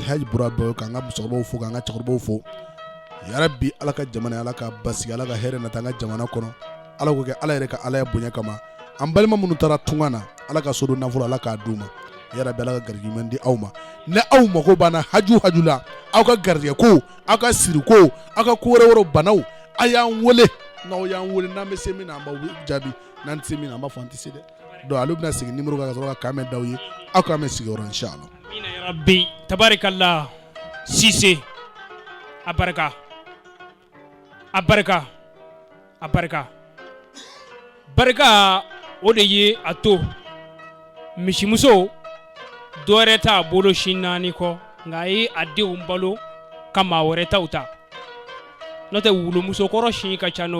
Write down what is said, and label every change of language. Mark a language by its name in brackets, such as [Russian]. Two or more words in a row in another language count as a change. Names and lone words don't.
[Bambara] Elhaji Burabaw k'an ka musokɔrɔbaw fo k'an ka cɛkɔrɔbaw fo yarabi ala ka jamana ala ka basigi ala ka hɛrɛ nata an ka jamana kɔnɔ ala ko kɛ ala yɛrɛ ka ala bonya kama an balima minnu taara tunga na ala ka so don nafolo ala k'a d'u ma yarabi ala ka garijigɛ ɲuman di aw ma ne aw mago banna haju la aw ka garijigɛ ko aw ka siri ko aw ka ko wɛrɛ banaw a y'an wele n'aw y'an wele n'an bɛ se min na an b'aw jaabi n'an tɛ se min na an b'a fɔ an tɛ se dɛ donc ale bɛna segin numéro kan ka sɔrɔ ka kan mɛn d'aw ye aw k'an mɛn sigiyɔrɔ inshallah. Amina [Arabic] يا ربي تبارك الله [Bambara] Cissé a barika barika o de ye a to misimuso dɔwɛrɛ t'a bolo sin naani kɔ nka a ye a denw balo ka maa wɛrɛ taw ta n'o tɛ wulumusokɔrɔ sin ka ca n'o